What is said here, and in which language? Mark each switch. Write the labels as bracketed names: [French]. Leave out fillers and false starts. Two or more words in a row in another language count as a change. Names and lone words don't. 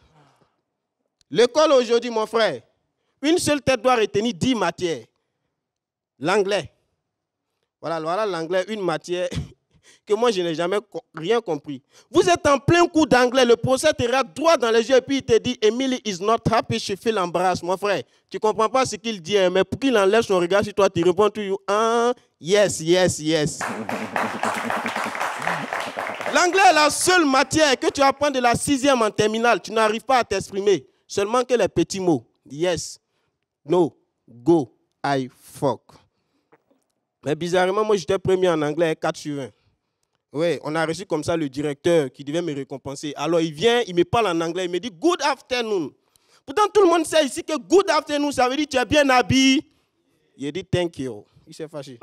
[French] L'école aujourd'hui, mon frère, une seule tête doit retenir 10 matières. L'anglais. Voilà l'anglais, une matière. que moi, je n'ai jamais rien compris. Vous êtes en plein coup d'anglais, le procès te regarde droit dans les yeux et puis il te dit « [English] Emily is not happy, she feel embarrassed ». [French] Mon frère, tu ne comprends pas ce qu'il dit, hein, mais pour qu'il enlève son regard sur toi, tu réponds toujours « [English] Ah, yes, yes, yes ». [French] L'anglais est la seule matière que tu apprends de la 6e en terminale. Tu n'arrives pas à t'exprimer. Seulement que les petits mots. [English] Yes, no, go, I, fuck. [French] Mais bizarrement, moi, j'étais premier en anglais, 4 sur 20. Oui, on a reçu comme ça le directeur qui devait me récompenser. Alors, il vient, il me parle en anglais, il me dit « [English] Good afternoon ». [French] Pourtant, tout le monde sait ici que « [English] Good afternoon », [French] ça veut dire « Tu es bien habillé ». Il dit « [English] Thank you ». [French] Il s'est fâché.